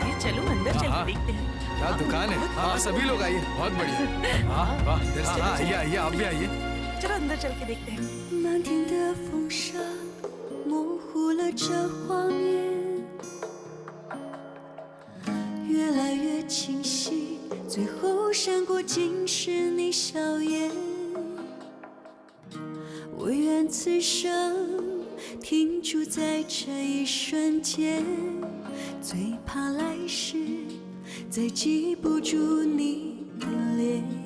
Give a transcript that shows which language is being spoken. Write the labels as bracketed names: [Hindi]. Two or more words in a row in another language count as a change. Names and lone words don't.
[Hindi] चलिए चलो अंदर चल हाँ, के देखते हैं। क्या दुकान है। हाँ सभी लोग आइए, बहुत बढ़िया। हाँ वाह, हाँ आइए आइए, आप भी आइए। चलो अंदर चल के देखते हैं। [Chinese] 漫天的风沙模糊了这画面，越来越清晰，最后闪过竟是你笑颜。我愿此生停驻在这一瞬间，最怕来世再记不住你的脸。